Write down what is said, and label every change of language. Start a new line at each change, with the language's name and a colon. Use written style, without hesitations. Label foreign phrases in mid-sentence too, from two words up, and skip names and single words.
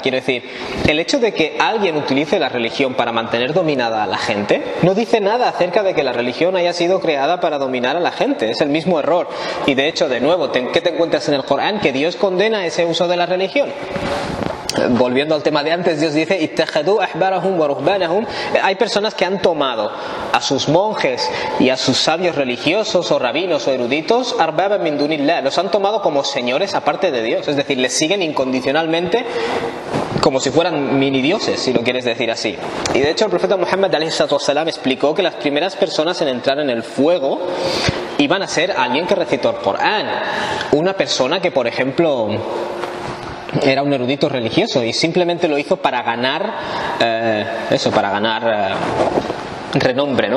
Spanish: Quiero decir, el hecho de que alguien utilice la religión para mantener dominada a la gente no dice nada acerca de que la religión haya sido creada para dominar a la gente. Es el mismo error. Y de hecho, de nuevo, ¿qué te encuentras en el Corán? Que Dios condena ese uso de la religión. Volviendo al tema de antes, Dios dice
Arabic: اتخذوا أحبارهم ورهبانهم.
Spanish: Hay personas que han tomado a sus monjes y a sus sabios religiosos o rabinos o eruditos
Arabic: أربابا من دون الله,
Spanish: los han tomado como señores aparte de Dios, es decir, les siguen incondicionalmente como si fueran mini dioses, si lo quieres decir así. Y de hecho el profeta Muhammad ﷺ explicó que las primeras personas en entrar en el fuego iban a ser alguien que recitó el Corán, una persona que, por ejemplo, era un erudito religioso y simplemente lo hizo para ganar renombre, ¿no?